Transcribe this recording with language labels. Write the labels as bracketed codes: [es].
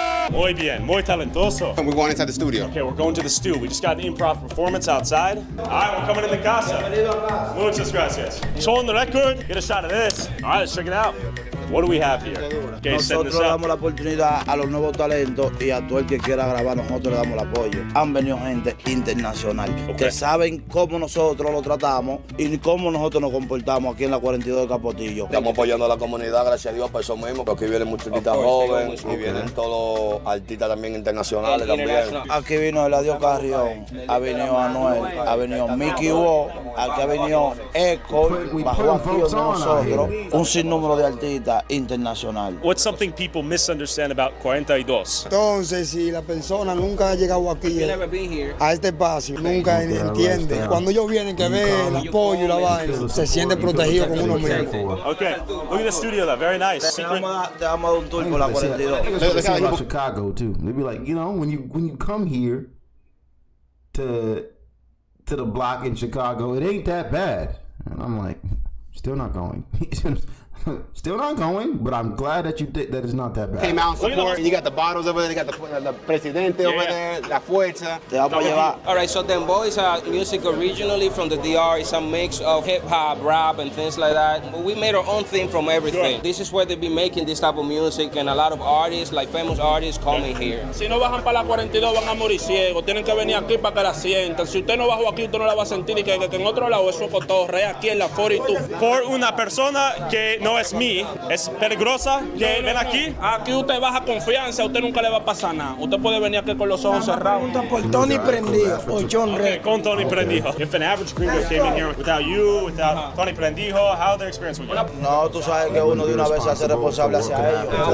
[es] Muy bien, muy talentoso. [en] We're going inside the studio. Okay, we're going to the stew. We just got an improv performance outside. All right, we're coming in the casa. [es] Muchas gracias. [en] Showing the record. Get a shot of this. All right, let's check it out. What do we have here? Okay, setting [es] Nosotros [en] this up. [es] damos la oportunidad a los nuevos talentos y a todo el que quiera grabar, nosotros le damos el apoyo. Han venido gente internacional que saben cómo nosotros lo tratamos y cómo nosotros nos comportamos aquí en la 42 de Capotillo. Estamos apoyando a la comunidad, gracias a Dios, por eso mismo, porque aquí vienen muchos artistas jóvenes y vienen todos los artistas también internacionales también. Aquí vino Eladio Carrión, ha venido Anuel, ha venido Mickey Wo, aquí ha venido Echo, bajo aquí de nosotros, un sinnúmero de artistas internacional. [en] What's something people misunderstand about 42? [es] Entonces, si la persona nunca ha llegado aquí a este espacio, nunca entiende. Cuando ellos vienen que ven el apoyo y la vaina, se siente protegido con uno mismo. [en] Okay, look at the studio though, very nice. Secret. [es] Te vamos a dar un tour por la 42. [en] They say about Chicago too. They be like, you know, when you come here to the block in Chicago, it ain't that bad. And I'm like, Still not going. Still not going, but I'm glad that you did. That it's not that bad. Came out and support. You got the bottles over there. They got the presidente over there. [es] La fuerza. [en] All right, so Dembow is music originally from the DR. It's a mix of hip hop, rap, and things like that. But we made our own thing from everything. This is where they be making this type of music, and a lot of artists, like famous artists, coming here. [es] Si no bajan para la 42 van a morir ciegos. Tienen que venir aquí para que la sientan. Si usted no bajó aquí, usted no la va a sentir. Y que en otro lado eso cotorrea aquí en la 42. Por una persona que no es mí, es peligrosa, que ven aquí. Aquí usted baja confianza, a usted nunca le va a pasar nada. Usted puede venir aquí con los ojos cerrados. Por Tony Prendido, o John Ray. Con Tony Prendijo. [en] If an average gringo came in here without you, without Tony Prendijo, how their experience would be? [es] No, tú sabes que uno de una vez se hace responsable hacia ellos.